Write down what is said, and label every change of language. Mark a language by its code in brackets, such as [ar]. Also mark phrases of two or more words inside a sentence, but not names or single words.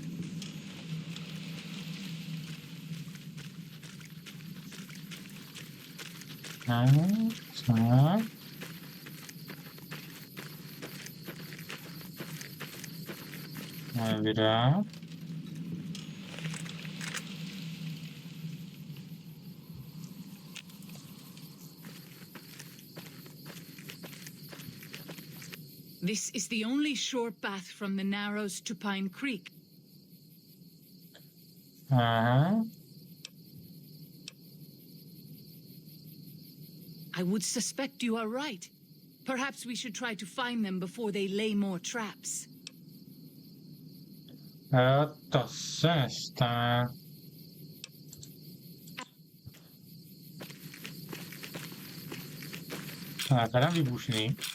[cs] Tak. Moje videa. [en] This is the only shore path from the Narrows to Pine Creek. [cs] Aha. [en] I would suspect you are right. Perhaps we should try to find them before they lay more traps. [cs] To se nestane. Teda výbušný.